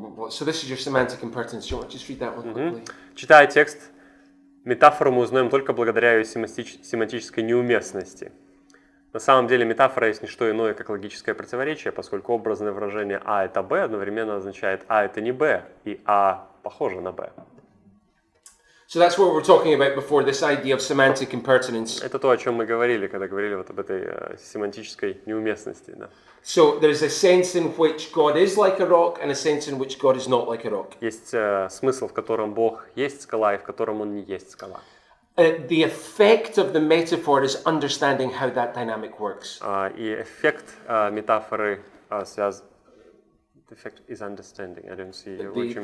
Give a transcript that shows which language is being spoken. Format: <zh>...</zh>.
<en>So this is your semantic impertinence. Do you want to just read that one quickly?</en> <ru>Читая текст, метафору мы узнаем только благодаря ее семантической неуместности. На самом деле метафора есть не что иное, как логическое противоречие, поскольку образное выражение «а» — это «б» одновременно означает «а» — это не «б», и «а» похоже на «б».</ru> <en>So that's what we were talking about before, this idea of semantic impertinence.</en> <ru>Это то, о чем мы говорили, когда говорили вот об этой семантической неуместности. Да.</ru> <en>So there's a sense in which God is like a rock and a sense in which God is not like a rock.</en> <ru>Есть смысл, в котором Бог есть скала, и в котором Он не есть скала.</ru> <en>The effect of the metaphor is understanding how that dynamic works.</en> <ru>И эффект метафоры связан...</ru> <en>The effect is understanding. I don't see what you mean.</en>